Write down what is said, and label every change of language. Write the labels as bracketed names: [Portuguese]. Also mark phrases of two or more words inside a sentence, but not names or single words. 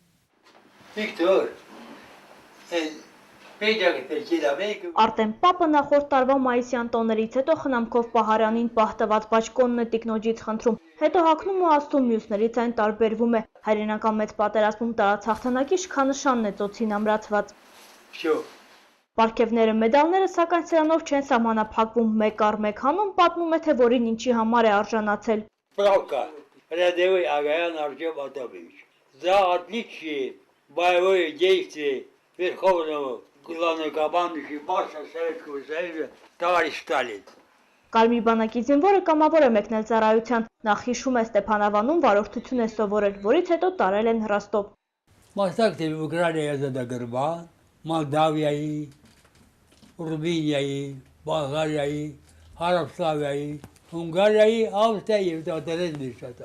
[Armenian] Արտեմ Պապը նախորդ տարվա մայիսյան տոներից հետո խնամքով պահարանին պահտված բաճկոնն է տիկնոջից խնդրում, հետո հագնում ու աստում, մյուսներից այն տարբերվում է։ Հայրենական մեծ պատերազմում տարած հաղթանակի շքանշանն է ծոցին ամրացված։ Պարգևները, մեդալները, սակայն սրանով չեն սահմանափակվում, մեկ առ մեկ հանում պատմում է, թե որին ինչի համար է արժանացել։ [Russian] Правка. Рядовой Агаян Артем Атамович. За отличие боевые действия Верховного главнокомандующего марша Советского Союза товарищ Сталин. [Armenian] Կարմիր բանակի զինվորը կամավոր է մեկնել ծառայության, նախ հիշում է Ստեփանավանում վարորդություն է սովորել, որից հետո տարել են Հռաստով։ Մասնակցել Ուկրաինայի ազատագրման, Մոլդավիայի, Ռումինիայի, Բուլղարիայի, Հարավսլավիայի, Հունգարիայի, Ավստրիայի եւ դատարել նշատա։